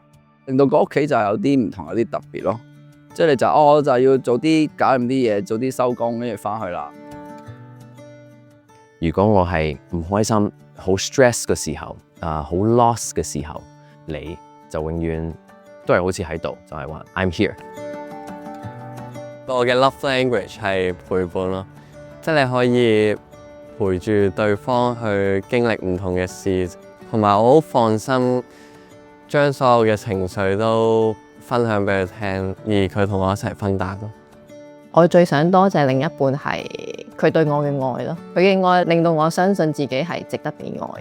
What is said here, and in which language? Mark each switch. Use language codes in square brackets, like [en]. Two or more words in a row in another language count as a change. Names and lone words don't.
[yue] 令到個屋企就有啲唔同，有啲特別咯。即係你就我就要早啲搞掂啲嘢，早啲收工，跟住翻去啦。如果我係唔開心、好 stress 嘅時候，好 lost 嘅時候，你就永遠都係好似喺度，就係話 [en] I'm here。 [yue] 我嘅 love language 係陪伴咯，即係你可以陪住對方去經歷唔同嘅事，同埋我好放心將所有嘅情緒都分享俾佢聽，而佢同我一齊分擔咯。我最想多謝另一半係佢對我嘅愛咯，佢嘅愛令到我相信自己係值得被愛。